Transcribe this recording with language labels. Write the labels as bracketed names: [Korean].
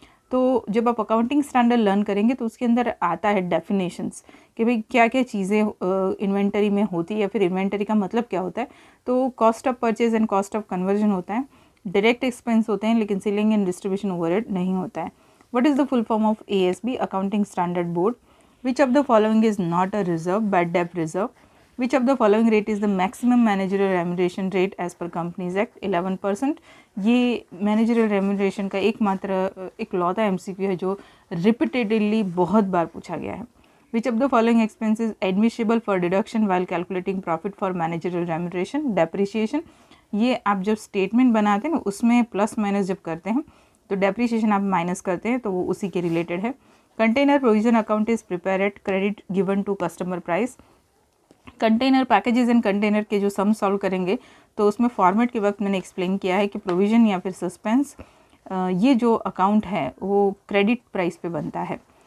[Hindi] तो जब आप अकाउंटिंग स्टैंडर्ड लर्न करेंगे तो उसके अंदर आता है डेफिनेशंस कि भाई क्या क्या चीज़ें इन्वेंटरी में होती है, या फिर इन्वेंटरी का मतलब क्या होता है। तो cost of purchase and cost of conversion होता है, डायरेक्ट एक्सपेंस होते हैं, लेकिन सेलिंग एंड डिस्ट्रीब्यूशन ओवरहेड नहीं होता है। [English] What is the full form of ASB? Accounting standard board. Which of the following is not a reserve bad डेब्ट reserve? Which of the following rate is the maximum managerial remuneration rate as per Companies Act? 11%। [Hindi] ये managerial remuneration का एकमात्र इकलौता MCQ है जो repeatedly बहुत बार पूछा गया है। [English] Which of the following expense is admissible for deduction while calculating profit for managerial remuneration? Depreciation। [Hindi] ये आप जब स्टेटमेंट बनाते हैं ना, उसमें प्लस माइनस जब करते हैं तो डेप्रिसिएशन आप माइनस करते हैं, तो वो उसी के रिलेटेड है। [English] Container provision account is prepare at credit given to customer price. [Hindi] Container packages and container के जो सम सॉल्व करेंगे तो उसमें फॉर्मेट के वक्त मैंने एक्सप्लेन किया है कि प्रोविज़न या फिर सस्पेंस, ये जो अकाउंट है वो क्रेडिट प्राइस पे बनता है।